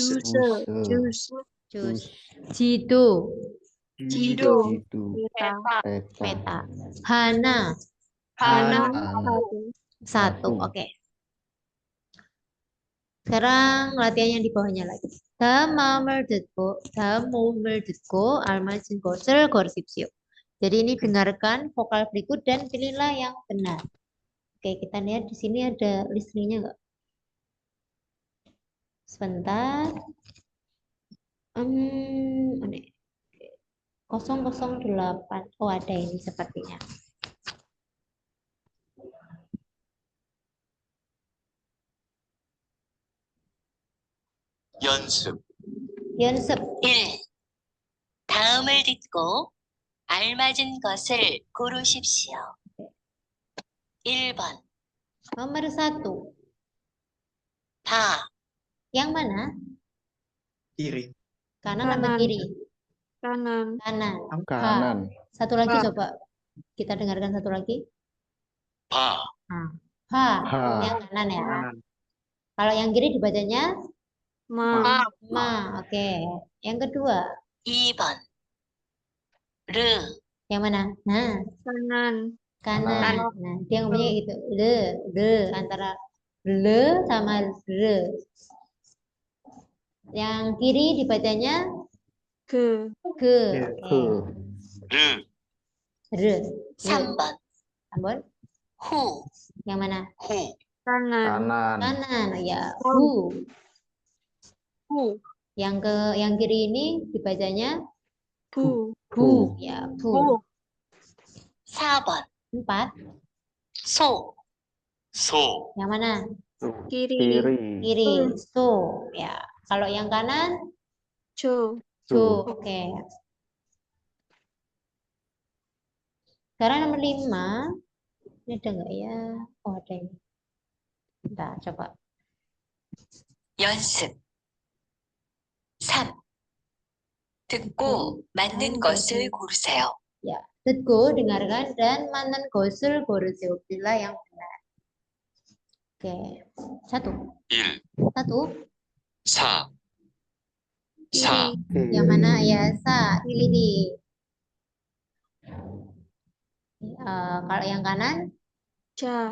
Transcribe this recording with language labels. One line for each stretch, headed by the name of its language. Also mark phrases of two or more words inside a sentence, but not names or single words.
Indonesian: Jus. Jus. Jido. Jido. Itu. Peta. Peta.
Korean: Hana. Hana.
Indonesian: Satu. Satu. Oke. Sekarang latihan yang di bawahnya lagi.
Korean: 다음 모음을 듣고 알맞은 것을 고르십시오.
Indonesian: Jadi ini dengarkan vokal berikut dan pilihlah yang benar. Oke, kita lihat di sini ada listeningnya enggak? Sebentar. 008. Oh, ada ini sepertinya.
Korean: 연습. 연습. 1. 다음을 듣고 알맞은 것을 고르십시오. 1번
Indonesian: Nomor 1.
Korean: 다,
Indonesian: Yang mana? Kiri. Kanan atau Kanan. kiri? Kanan. Kanan. Kanan. Satu lagi
Korean: Ha.
Indonesian: coba. Kita dengarkan satu lagi.
Korean: 바. Ha. Ha.
Indonesian: Yang kanan ya. Kanan. Kalau yang kiri dibacanya
Korean: Ma.
Indonesian: ma. Oke. Yang kedua.
Korean: 2번 르,
Indonesian: Yang mana? Nah, Kanan. kanan. Nah, dia ngomongnya gitu. Le. Antara le sama re. Yang kiri dibacanya
Korean: Ke.
Indonesian: ke.
Korean: Ke.
Indonesian: Oke.
Korean: 르. Re. 3번 Ambon. 후,
Indonesian: Yang mana?
Korean: 호.
Indonesian: Kanan. Kanan. Kanan. Ya. Hu.
Korean: Hu.
Indonesian: Yang kiri ini dibacanya
Korean: Bu.
Indonesian: bu. Ya, bu.
Korean: Bu. 4번
Indonesian: 4.
Korean: 소, 소.
Indonesian: Yang mana? Kiri. Kiri. Kiri. So. Ya. Kalau yang kanan
Korean: Jo.
Indonesian: so. Oke. Sekarang nomor 5. Ini ada nggak ya? Oh, ada ini. Bentar, coba.
Korean: 연습 3. 듣고 맞는 것을 고르세요. Ya. 듣고,
Indonesian: dengarkan, dan
Korean: 맞는 것을 고르세요.
Indonesian: Pilihlah yang benar. Oke. 1. 1. 1. 4. 4. Yang mana ya? Sa. Pilih di. Kalau yang kanan,
Korean: Ja.